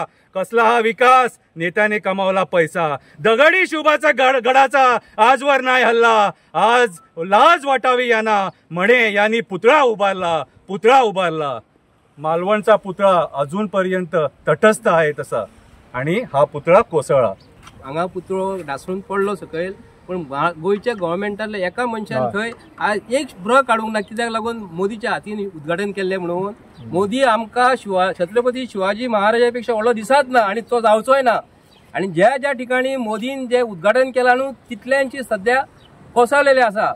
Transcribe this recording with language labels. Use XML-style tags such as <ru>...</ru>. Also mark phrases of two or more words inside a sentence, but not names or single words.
<mr>कसला हा विकास, नेत्याने कमावला पैसा. दगडी शिवबाचा गडाचा आजवर नाही हल्ला. आज लाज वाटावी यांना, म्हणे यांनी पुतळा उभारला. मालवणचा पुतळा अजूनपर्यंत तटस्थ आहे तसा, आणि हा पुतळा कोसळला.</mr> <kok>हांगा पुतळो ढासळून पडलो सकयल, पण गोयच्या गव्हर्मेंटातल्या एका मनशान थंय आज एक ब्र काडूंक ना. कित्याक लागून मोदीच्या हातीन उद्घाटन केल्लें म्हणून. मोदी आमकां छत्रपती शिवाजी महाराजा पेक्षा व्हडलो दिसत ना, आणि तो जावचोय ना. आणि ज्या ठिकाणी मोदीन जे उद्घाटन केलां न्हू तितल्यांची सध्या कोसळलेले आसा.</kok>